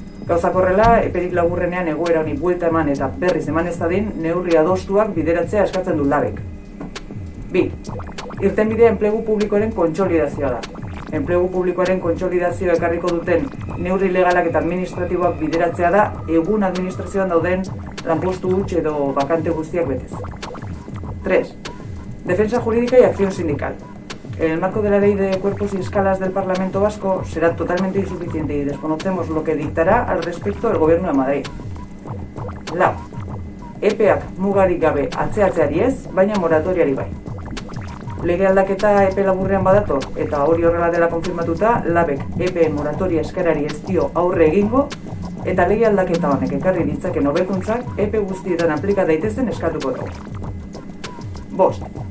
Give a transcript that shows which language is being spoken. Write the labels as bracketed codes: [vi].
[eu] Gauzak horrela, eperik laburrenean egoera honi buelta eman eta berriz eman ez dadin, neurri adostuak bideratzea eskatzen du labek. 2. Irtenbidea enplegu publikoaren kontsolidazioa da. Enplegu publikoaren kontsolidazioa ekarriko duten neurri legalak eta administratiboak bideratzea da egun administrazioan dauden lanpostu huts edo bakante guztiak betez. 3. [es] Defensa jurídica y acción sindical. En el marco de la Ley de Cuerpos y Escalas del Parlamento Vasco será totalmente insuficiente y desconocemos lo que dictará al respecto el Gobierno de Madrid. 4. [eu] EPEak mugarik gabe atzeatzeari ez, baina moratoriari bai. Lege aldaketa epe laburrean badator eta hori horrela dela konfirmatuta, labek EPE moratoria eskarari ez dio aurre egingo eta lege aldaketa honek ekarri ditzaken hobekuntzak EPE guztietan aplika daitezen eskatuko dugu. 5.